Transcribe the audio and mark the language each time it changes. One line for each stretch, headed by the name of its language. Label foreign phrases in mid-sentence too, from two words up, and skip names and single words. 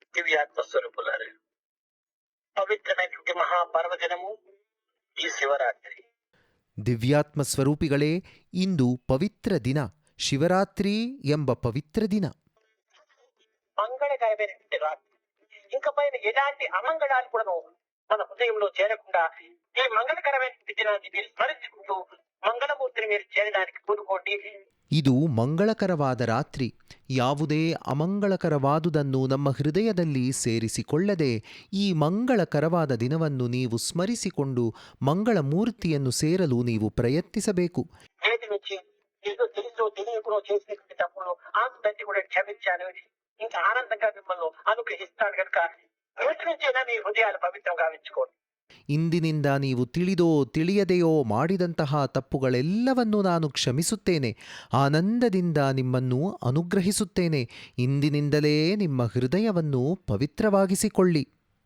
Telugu: దివ్యాత్మ స్వరూపులారు, పవిత్రమైనటువంటి మహాపర్వదినము ఈ శివరాత్రి.
Kannada: ದಿವ್ಯಾತ್ಮ ಸ್ವರೂಪಿಗಳೇ, ಇಂದು ಪವಿತ್ರ ದಿನ, ಶಿವರಾತ್ರಿ ಎಂಬ ಪವಿತ್ರ ದಿನ.
Telugu: మంగళకరమైనటువంటి రాత్రి. ఇంక పైన ఎలాంటి అమంగళాలు కూడా మన హృదయంలో చేరకుండా ఈ మంగళకరమైనటువంటి దినాన్ని మీరు స్మరించుకుంటూ మంగళమూర్తిని మీరు చేరడానికి కూడుకోండి.
Kannada: ಇದು ಮಂಗಳಕರವಾದ ರಾತ್ರಿ. ಯಾವುದೇ ಅಮಂಗಳಕರವಾದುದನ್ನು ನಮ್ಮ ಹೃದಯದಲ್ಲಿ ಸೇರಿಸಿಕೊಳ್ಳದೆ ಈ ಮಂಗಳಕರವಾದ ದಿನವನ್ನು ನೀವು ಸ್ಮರಿಸಿಕೊಂಡು ಮಂಗಳ ಮೂರ್ತಿಯನ್ನು ಸೇರಲು ನೀವು ಪ್ರಯತ್ನಿಸಬೇಕು.
Telugu: నేటి నుంచి ఏదో తెలుసో తెలియకో చేసినటువంటి తప్పులు ఆత్మహత్య కూడా క్షమించాను, ఇంకా ఆనందంగా మిమ్మల్ని అనుగ్రహిస్తాను కనుక నేటి నుంచైనా మీ హృదయాలు పవిత్రంగా ఉంచుకోండి.
Kannada: ಇಂದಿನಿಂದ ನೀವು ತಿಳಿದೋ ತಿಳಿಯದೆಯೋ ಮಾಡಿದಂತಹ ತಪ್ಪುಗಳೆಲ್ಲವನ್ನೂ ನಾನು ಕ್ಷಮಿಸುತ್ತೇನೆ, ಆನಂದದಿಂದ ನಿಮ್ಮನ್ನು ಅನುಗ್ರಹಿಸುತ್ತೇನೆ. ಇಂದಿನಿಂದಲೇ ನಿಮ್ಮ ಹೃದಯವನ್ನು ಪವಿತ್ರವಾಗಿಸಿಕೊಳ್ಳಿ.